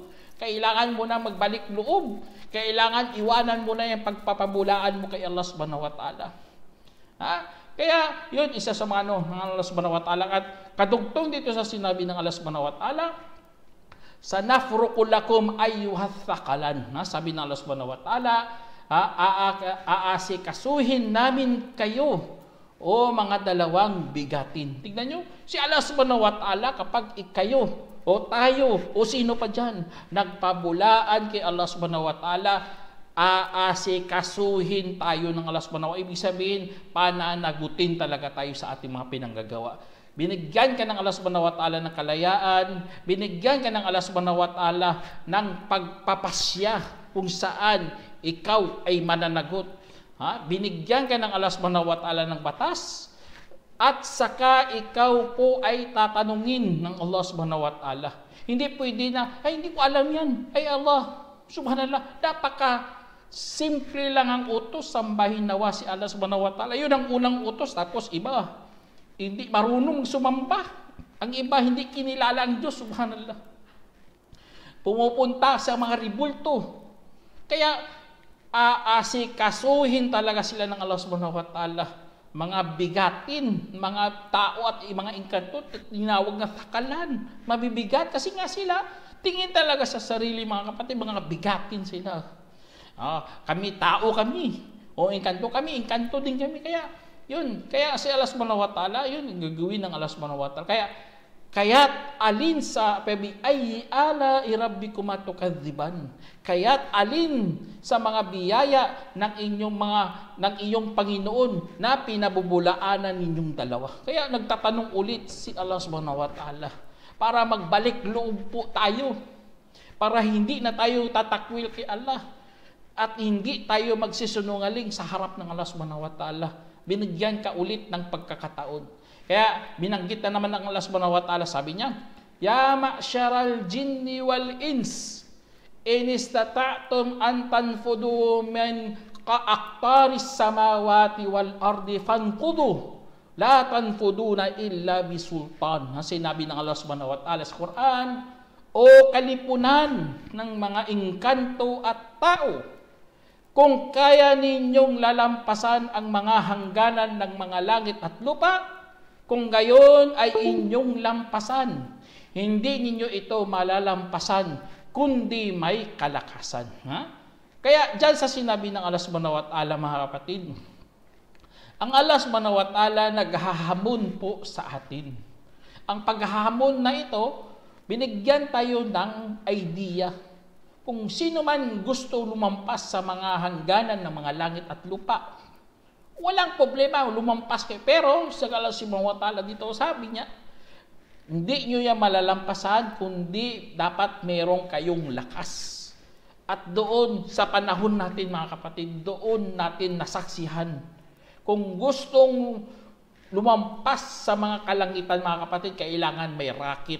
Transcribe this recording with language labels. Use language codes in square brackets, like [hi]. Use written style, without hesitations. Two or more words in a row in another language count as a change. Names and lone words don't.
[tl] Kailangan mo na magbalik loob. Kailangan iwanan mo na yung pagpapabulaan mo kay Allah [ar] سبحانه وتعالى. [tl] Kaya yun, isa sa mga ng Allah [ar] سبحانه وتعالى. [tl] At kadugtong dito sa sinabi ng Allah [ar] سبحانه وتعالى, سنفرغ لكم أيها الثقلان. [tl] Sabi ng Allah [ar] سبحانه وتعالى, [tl] aasikasuhin namin kayo o mga dalawang bigatin. Tignan nyo, si Allah [ar] سبحانه وتعالى [tl] kapag kayo o tayo o sino pa dyan nagpabulaan kay Allah [ar] سبحانه وتعالى, [tl] aasikasuhin tayo ng Allah [ar] سبحانه وتعالى. [tl] Ibig sabihin, pananagutin talaga tayo sa ating mga pinanggagawa. Binigyan ka ng Allah [ar] سبحانه وتعالى [tl] ng kalayaan, binigyan ka ng Allah [ar] سبحانه وتعالى [tl] ng pagpapasya kung saan ikaw ay mananagot. Binigyan ka ng Allah [ar] سبحانه وتعالى [tl] ng batas, at saka ikaw po ay tatanungin ng Allah [ar] سبحانه وتعالى. [tl] Hindi pwede na, ay hindi ko alam yan. Ay Allah, subhanallah, simple lang ang utos, sambahin nawa si Allah [ar] سبحانه وتعالى. [tl] Yun ang unang utos, tapos iba, hindi marunong sumamba. Ang iba, hindi kinilala ang Diyos, subhanallah. Pumupunta sa mga ribulto. Kaya, aasikasuhin talaga sila ng Allah [ar] سبحانه وتعالى. [tl] Mga bigatin, mga tao at mga engkanto, tinawag na takalan. Mabibigat kasi nga sila, tingin talaga sa sarili mga kapatid, mga bigatin sila. Kami, tao kami. O engkanto kami, engkanto din kami. Kaya si Allah [ar] سبحانه وتعالى, [tl] yun, gagawin ng Allah [ar] سبحانه وتعالى. [tl] Kaya't alin sa ay [ar] آلاء ربكما تكذبان. [tl] Kaya't alin sa mga biyaya ng iyong Panginoon na pinabubulaanan ninyong dalawa. Kaya nagtatanong ulit si Allah [ar] سبحانه وتعالى [tl] para magbalik loob po tayo. Para hindi na tayo tatakwil kay Allah at hindi tayo magsisunungaling sa harap ng Allah [ar] سبحانه وتعالى. [tl] Binigyan ka ulit ng pagkakataon. Kaya binanggit na naman ng Allah [ar] سبحانه وتعالى, [tl] sabi niya, [ar] يا معشر الجن والإنس إن استطعتم أن تنفذوا من أقطار السماوات والأرض فانفذوا لا تنفذون إلا بسلطان. [tl] Sinabi ng Allah subhanahu wa ta'ala sa Quran, o kalipunan ng mga engkanto at tao, kung kaya ninyong lalampasan ang mga hangganan ng mga langit at lupa, kung gayon ay inyong lampasan, hindi ninyo ito malalampasan, kundi may kalakasan. Kaya dyan sa sinabi ng Allah [ar] سبحانه وتعالى, [tl] mga kapatid, ang Allah [ar] سبحانه وتعالى [tl] naghahamon po sa atin. Ang paghahamon na ito, binigyan tayo ng idea. Kung sino man gusto lumampas sa mga hangganan ng mga langit at lupa, walang problema, lumampas kayo. Pero sa Allah [ar] سبحانه وتعالى [tl] dito, sabi niya, hindi nyo yan malalampasan, kundi dapat merong kayong lakas. At doon, sa panahon natin mga kapatid, doon natin nasaksihan. Kung gustong lumampas sa mga kalangitan mga kapatid, kailangan may rocket.